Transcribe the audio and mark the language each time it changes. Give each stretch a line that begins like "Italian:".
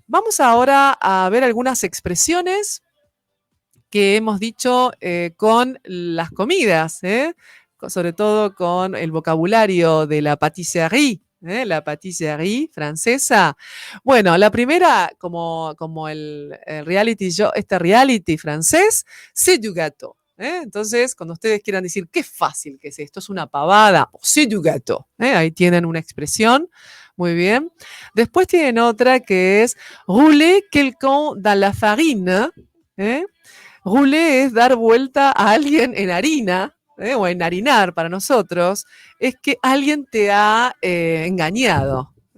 Spanish: Vamos ahora a ver algunas expresiones que hemos dicho con las comidas, sobre todo con el vocabulario de la pâtisserie, la pâtisserie francesa. Bueno, la primera, como el reality show, este reality francés,
French: c'est du gâteau.
Spanish: Entonces, cuando ustedes quieran decir qué fácil que es esto, es una pavada,
French: c'est du gâteau.
Spanish: Ahí tienen una expresión. Muy bien. Después tienen otra que es
French: rouler quelqu'un dans la farine.
Spanish: Rouler es dar vuelta a alguien en harina, o enharinar para nosotros, es que alguien te ha engañado.